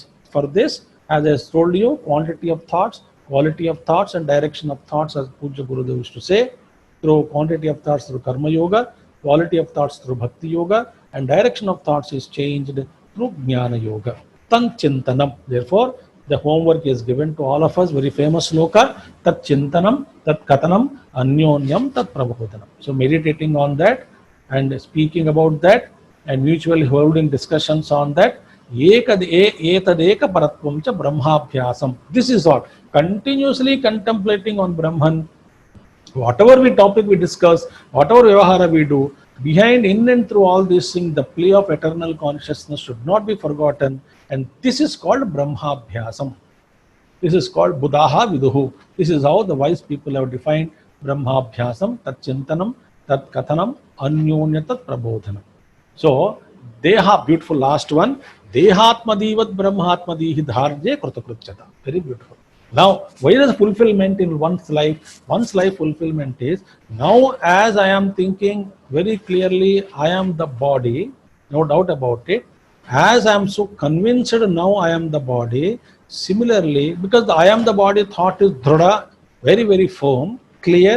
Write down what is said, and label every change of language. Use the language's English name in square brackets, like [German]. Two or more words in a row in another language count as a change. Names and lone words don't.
[English] For this, as I told you, quantity of thoughts, quality of thoughts and direction of thoughts, as Puja Gurudev used to say, through quantity of thoughts through Karma Yoga, quality of thoughts through Bhakti Yoga, and direction of thoughts is changed through Jnana Yoga. [Sanskrit] तत् चिन्तनम्. [English] Therefore, the homework is given to all of us, very famous sloka, [Sanskrit] तत् चिन्तनम्, तत् कथनम्, अन्योन्यम्, तत् प्रबोधनम्. [English] So meditating on that and speaking about that and mutually holding discussions on that, [Sanskrit] एतदेक परत्वं च ब्रह्माभ्यासम्. [English] This is what, continuously contemplating on Brahman, whatever topic we discuss, whatever vyavahara we do, behind, in and through all these things, the play of eternal consciousness should not be forgotten. And this is called Brahmabhyasam. This is called [Sanskrit] बुद्धाः विदुः. [English] This is how the wise people have defined Brahmabhyasam, [Sanskrit] तत् चिन्तनम्, तत् कथनम्, अन्योन्य तत् प्रबोधनम्. [English] So, Deha, beautiful last one. [Sanskrit] देहात्मधीवत् ब्रह्मात्मधीः दार्ढ्ये कृतकृत्यता. [English] Very beautiful. Now, why is fulfillment in one's life? One's life fulfillment is, now as I am thinking very clearly, I am the body, no doubt about it. As I am so convinced now I am the body, similarly, because the I am the body thought is dhrada, very, very firm, clear.